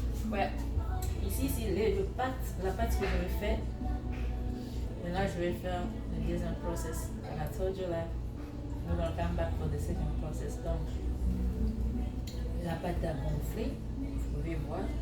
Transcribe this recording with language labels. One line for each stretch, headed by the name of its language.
French: Ouais, ici c'est la pâte que je vais faire. Et là je vais faire le deuxième process.
English: And I told you like we're gonna come back for the second process.
French: Donc la pâte a gonflé, vous pouvez voir.